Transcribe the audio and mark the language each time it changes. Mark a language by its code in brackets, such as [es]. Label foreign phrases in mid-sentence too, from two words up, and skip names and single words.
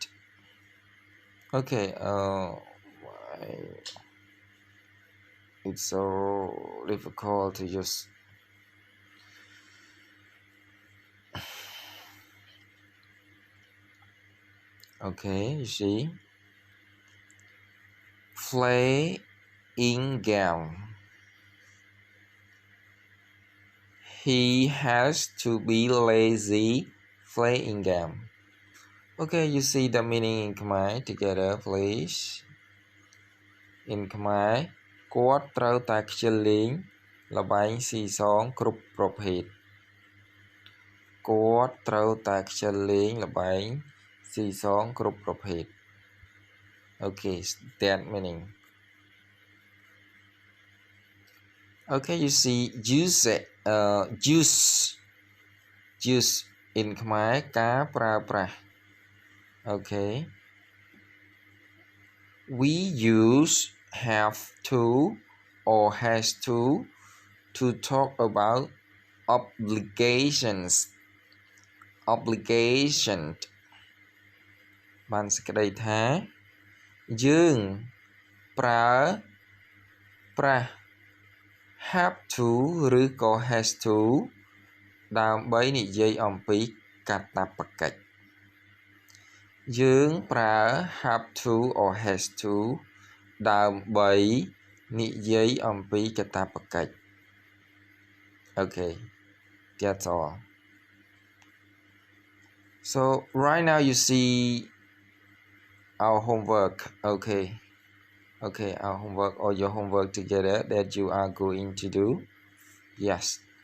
[en] Okay, it's so difficult to just okay, you see playing game. He has to be lazy playing game. Okay, you see the meaning in Khmer together, please. In Khmer [km] គាត់ត្រូវតែខ្ជិលលេងល្បែងស៊ីសងគ្រប់ប្រភេទគាត់ត្រូវតែខ្ជិលលេងល្បែងស៊ីសងគ្រប់ប្រភេទ [en] Okay, that meaning. Okay, you see use in Khmer [km] ការប្រើប្រាស់ [en] Okay, we use have to or has to talk about obligations. [km] Obligation បានសេចក្តីថាយើងប្រើប្រាស់ [en] have to [km] ឬក៏ [en] has to [km] ដើម្បីនិយាយអំពីកាតព្វកិច្ច យើងប្រើ [en] have to or has to [km] ដើម្បីនិយាយអំពីកាតព្វកិច្ច Okay, that's all. [en] So right now you see our homework. Okay, our homework or your homework together that you are going to do. Yes.